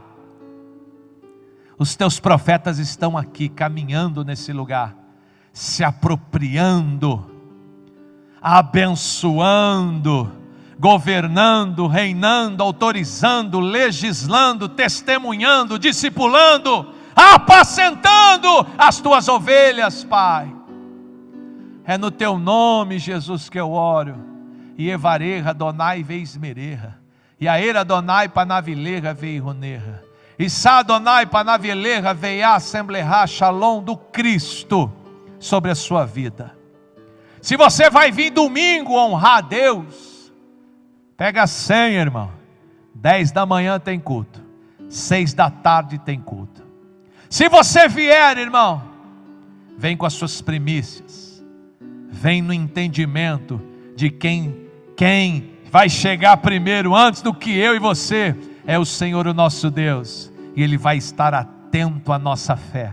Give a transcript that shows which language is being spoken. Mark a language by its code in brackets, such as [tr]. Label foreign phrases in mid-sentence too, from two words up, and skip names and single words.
[pt] Os teus profetas estão aqui, caminhando nesse lugar, se apropriando, abençoando, governando, reinando, autorizando, legislando, testemunhando, discipulando, apacentando as tuas ovelhas, Pai. É no teu nome, Jesus, que eu oro. E evareja Adonai veismereja, e aera Adonai panavileja veironeja, e sa Adonai panavileja veia assembleja shalom do Cristo sobre a sua vida. Se você vai vir domingo honrar a Deus, pega a senha, irmão. 10 da manhã tem culto, 6 da tarde tem culto. Se você vier, irmão, vem com as suas primícias, vem no entendimento de quem vai chegar primeiro, antes do que eu e você, é o Senhor o nosso Deus, e Ele vai estar atento à nossa fé.